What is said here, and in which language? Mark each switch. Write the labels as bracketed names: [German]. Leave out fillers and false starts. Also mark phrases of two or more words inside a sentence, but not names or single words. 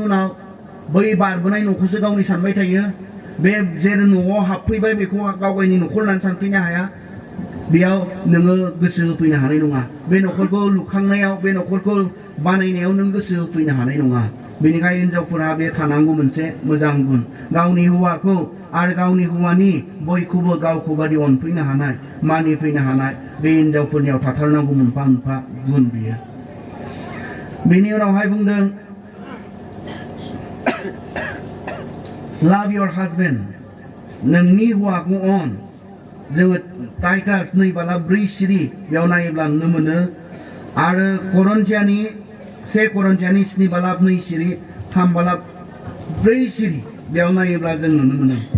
[Bodo] उनाव बै बारबोनाय न'खौसो गावनि सानबाय थायो बे जेरै न'आव हाबफैबाय बेखौ गावगायनि न'खर होननानै सानफैनो हाया बेयाव नोङो गोसो होफैनो हानाय नङा बे न'खरखौ लुखांनायाव बे न'खरखौ बानायनायाव नों गोसो होफैनो हानाय नङा बेनिखायनो हिनजावफोरा बे थानांगौ मोनसे मोजां गुन गावनि हौवाखौ आरो गावनि हौवानि बयखौबो गावखौ बादि अनफैनो हानाय मानिफैनो हानाय बे हिनजावफोरनियाव थाथारनांगौ मोनफा मोनफा गुन बियो बेनि उनावहाय बुंदों [English] love your husband [Bodo] नोंनि हौवाखौ अन जोङो टाइटास 2:4 सिरि बेयाव नायोब्ला नुनो मोनो आरो करन्थियानि 1 करन्थियानि 7:2 सिरि 3:4 सिरि बेयाव नायोब्ला जों नुनो मोनो